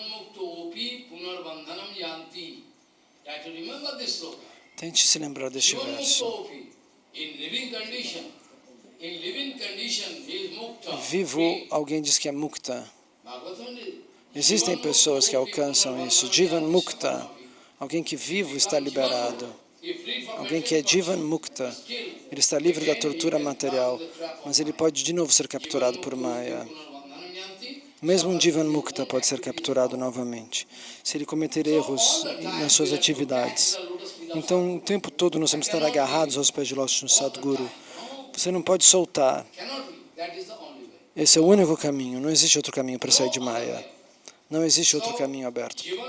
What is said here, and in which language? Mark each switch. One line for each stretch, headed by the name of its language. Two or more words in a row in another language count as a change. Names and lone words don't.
Portuguese: Tente se lembrar deste verso. Vivo, alguém diz que é mukta. Existem pessoas que alcançam isso.
Sanskrit: Jivan mukta.
Portuguese: Alguém que vivo está liberado. Alguém que é
Sanskrit: Jivan mukta.
Portuguese: Ele está livre da tortura material, mas ele pode de novo ser capturado por Maya. Mesmo um
Sanskrit: Jivan mukta
Portuguese: pode ser capturado novamente, se ele cometer erros nas suas atividades. Então, o tempo todo nós vamos estar agarrados aos pés de lótus no Sadguru. Você não pode soltar. Esse é o único caminho. Não existe outro caminho para sair de Maya. Não existe outro caminho aberto.